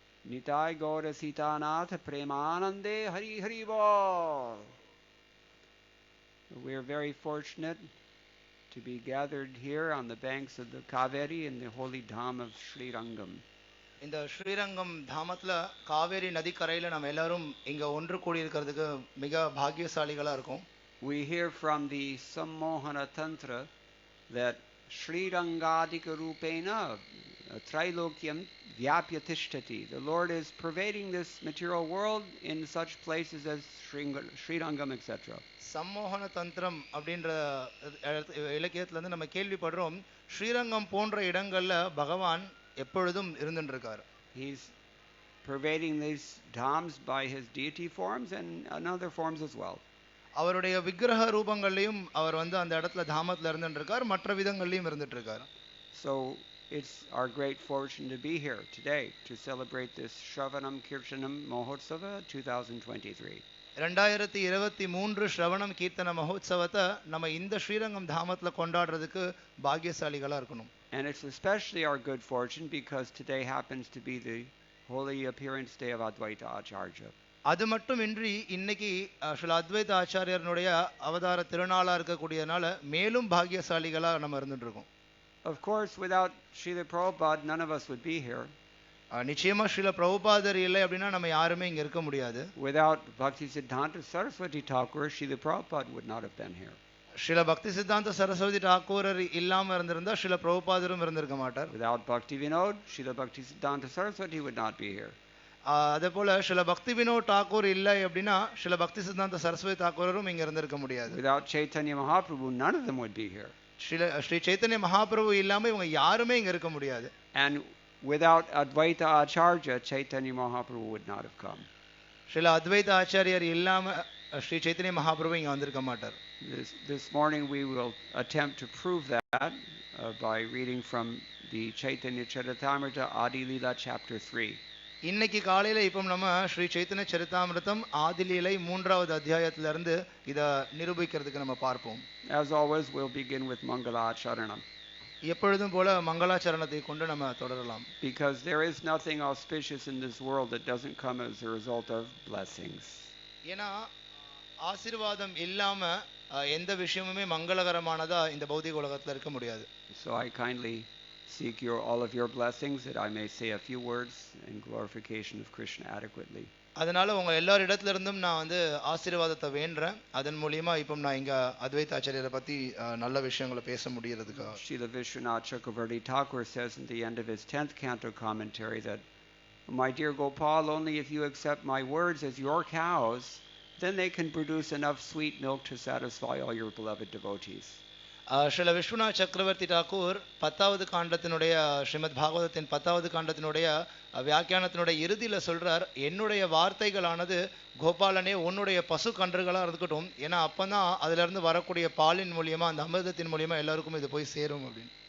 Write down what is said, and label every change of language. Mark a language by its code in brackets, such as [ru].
[bn] Nitai Gaura Sitanath Premanande Hari Hari Bol. [en] We are very fortunate to be gathered here on the banks of the Kaveri in the holy dham of Sri Rangam. [ta] இந்த ஸ்ரீரங்கம் தாமத்துல காவேரி நதிக்கரையில நம்ம எல்லாரும் இங்க ஒன்று கூடி இருக்கிறதுக்கு மிக பாக்கியசாலிகளா இருக்கும். [en] We hear from the Sammohana Tantra that [sa] Sri Rangadika Rupena Trilokyam Vyapya Tishtati. [en] The Lord is pervading this material world in such places as Sri Rangam, etc. [ta] சம்மோகன தந்திரம் அப்படின்ற இலக்கியத்துல இருந்து நம்ம கேள்விப்படுறோம், ஸ்ரீரங்கம் போன்ற இடங்கள்ல பகவான் எப்பொழுதும் இருந்துட்டு இருக்காரு. [en] He's pervading these dhams by his deity forms and other forms as well. [ta] அவருடைய விக்கிரக ரூபங்கள்லயும் அவர் அந்த இடத்துல தாமத்துல இருந்துட்டு இருக்கார், மற்ற விதங்கள்லயும் இருந்துட்டு இருக்கார். [en] So it's our great fortune to be here today to celebrate this Shravanam Kirtanam Mahotsava 2023. [ta] 2023 ஸ்ரவணம் கீர்த்தன மகோத்சவத்தை நம்ம இந்த ஸ்ரீரங்கம் தாமத்துல கொண்டாடுறதுக்கு பாக்கியசாலிகளா இருக்கணும். [en] And it's especially our good fortune because today happens to be the holy appearance day of Advaita Acharya. [ta] அது மட்டுமின்றி இன்னைக்கு ஸ்ரீ அத்வைத ஆச்சாரியனுடைய அவதார திருநாளா இருக்கக்கூடியனால மேலும் பாக்கியசாலிகளா நம்ம இருந்துட்டு இருக்கோம். [en] Of course, without Srila Prabhupada, none of us would be here. [ta] நிச்சயமா ஸ்ரீல பிரபுபாதர் இல்லை அப்படின்னா நம்ம யாருமே இங்க இருக்க முடியாது. [en] Without Bhakti Siddhanta Saraswati Thakur, Srila Prabhupada would not have been here. [ta] Srila பக்தி சித்தாந்த சரஸ்வதி டாக்கூரர் இல்லாம இருந்திருந்தா ஸ்ரீல பிரபுபாதரும் இருந்திருக்க மாட்டார். [en] Without Bhakti Vinod, Srila Bhakti Siddhanta Saraswati would not be here. [ta] அதே போல ஸ்ரீல பக்தி வினோத் டாக்கூர் இல்லை அப்படின்னா ஸ்ரீல பக்தி சித்தாந்த சரஸ்வதி தாக்கூரரும் இங்க இருந்திருக்க முடியாது. [en] Without Chaitanya Mahaprabhu, none of them would be here. [ta] Sri Chaitanya Mahaprabhu இல்லாம இவங்க யாருமே இங்க இருக்க முடியாது. [en] And without Advaita Acharya, Chaitanya Mahaprabhu would not have come. [ta] Srila அத்வைத ஆச்சாரியர் இல்லாம ஸ்ரீ சைத்தன்ய மகாபிரபு இங்க வந்திருக்க மாட்டார். [en] This morning we will attempt to prove that by reading from the Chaitanya Charitamrita Adi Leela chapter 3. [ta] இன்னைக்கு காலையில இப்போ நம்ம ஸ்ரீ சைத்தன்ய சரிதாமிருதம் ஆதிலீலை 3வது அத்தியாயத்துல இருந்து இத நிரூபிக்கிறதுக்கு நம்ம பார்ப்போம். [en] As always, we'll begin with Mangalacharanam. [ta] எப்பொழுதும் போல மங்களாச்சரணத்தை கொண்டு நம்ம தொடரலாம். [en] Because there is nothing auspicious in this world that doesn't come as a result of blessings. [ta] ஏன்னா ஆசீர்வாதம் இல்லாம எந்த விஷயமுமே மங்களகரமானதா இந்த பௌதிக உலகத்துல இருக்க முடியாது. [en] So I kindly seek all of your blessings that I may say a few words in glorification of Krishna adequately. [ta] அதனால உங்க எல்லாரிடத்துல இருந்தும் நான் ஆசீர்வாதத்தை வேண்டறேன். அதன் மூலமா இப்போ நான் இங்க அத்வைத ஆச்சாரியரை பத்தி நல்ல விஷயங்களை பேச முடியிறதுக்கு. [en] Srila Vishwanath Chakravarti Thakur says in the end of his 10th canto commentary that, my dear Gopal, only if you accept my words as your cows, then they can produce enough sweet milk to satisfy all your beloved devotees. [ta] Srila Viswanath சக்கரவர்த்தி டாக்கூர் 10வது காண்டத்தினுடைய ஸ்ரீமத் பாகவதத்தின் 10வது காண்டத்தினுடைய வியாக்கியானத்தினுடைய இறுதியில சொல்றார், என்னுடைய வார்த்தைகளானது கோபாலனே உன்னுடைய பசு கன்றுகளா இருக்கட்டும், ஏன்னா அப்பதான் அதுல இருந்து வரக்கூடிய பாலின் மூலியமா அந்த அமிர்தத்தின் மூலியமா எல்லாருக்கும் இது போய் சேரும் அப்படின்னு.